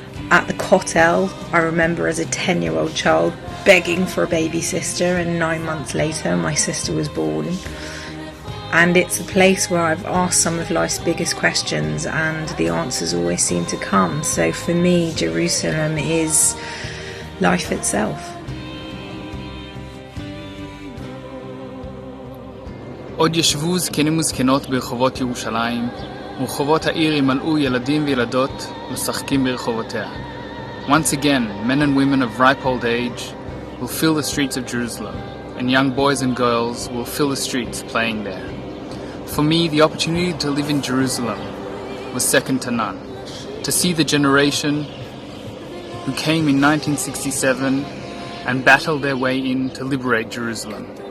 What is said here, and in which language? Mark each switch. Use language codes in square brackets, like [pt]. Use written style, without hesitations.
[en] At the Kotel, I remember as a 10-year-old child begging for a baby sister, and 9 months later my sister was born. And it's a place where I've asked some of life's biggest questions, and the answers always seem to come. So for me, Jerusalem is life itself. [he] עוד ישבו זקנים וזקנות ברחובות ירושלים, ורחובות העיר ימלאו ילדים וילדות משחקים ברחובותיה. [en] Once again, men and women of ripe old age will fill the streets of Jerusalem, and young boys and girls will fill the streets playing there. For me, the opportunity to live in Jerusalem was second to none. To see the generation who came in 1967 and battled their way in to liberate Jerusalem.